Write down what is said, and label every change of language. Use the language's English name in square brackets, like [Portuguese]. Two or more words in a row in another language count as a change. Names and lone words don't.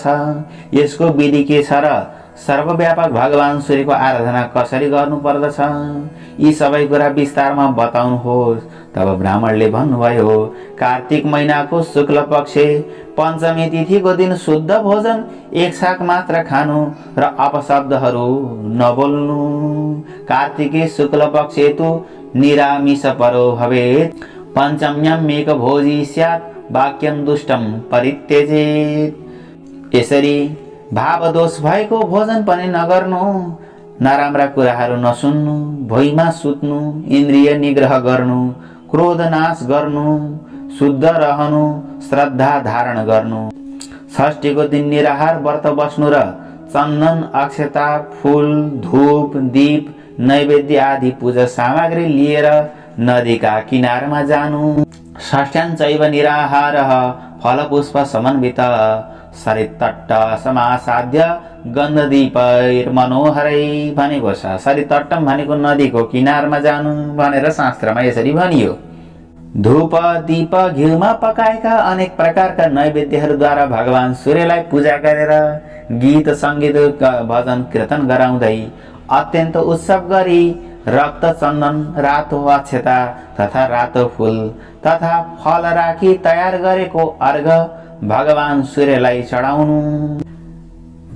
[Nepali] यसको विधि के छ र सर्वव्यापक भगवान सूर्यको आराधना कसरी गर्नु पर्दछ? यी सबै कुरा विस्तारमा बताउनुहोस्। तब ब्राह्मणले भन्नुभयो, कार्तिक महिनाको शुक्ल पक्ष पञ्चमी तिथिको दिन शुद्ध भोजन एक शाक मात्र खानु र अपशब्दहरू नबोल्नु। [Sanskrit] कार्तिके शुक्ल पक्षे तु निरामिष परो भवेत्, पञ्चम्यां मेक भोजी स्यात् वाक्यं दुष्टं परित्यजेत्। [Nepali] यसरी भावदोष भएको भोजन पनि नगर्नु, नराम्रा कुराहरू नसुन्नु, भुइँमा सुत्नु, इन्द्रिय निग्रह गर्नु, क्रोध नाश गर्नु, शुद्ध रहनु, श्रद्धा धारण गर्नु। षष्ठीको दिन निराहार व्रत बस्नु र चन्दन, अक्षता, फूल, धूप, दीप, नैवेद्य आदि पूजा सामग्री लिएर नदीका किनारमा जानु। [Sanskrit] षष्ठ्यां चैव निराहारः फलपुष्प समन्वित सरितट्ट समासाद्य गन्धदीपैर्मनोहरै [Nepali] भनेको छ। सरितट्टम भनेको नदीको किनारमा जानु भनेर शास्त्रमा यसरी भनियो। धूप, दीप, घिउमा पकाएका अनेक प्रकारका नैवेद्यहरूद्वारा भगवान सूर्यलाई पूजा गरेर गीत सङ्गीत भजन कीर्तन गराउँदै अत्यन्त उत्सव गरी रक्त चन्दन, रातो अक्षता तथा रातो फूल तथा फल राखी तयार गरेको अर्घ भगवान सूर्यलाई चढाउनु।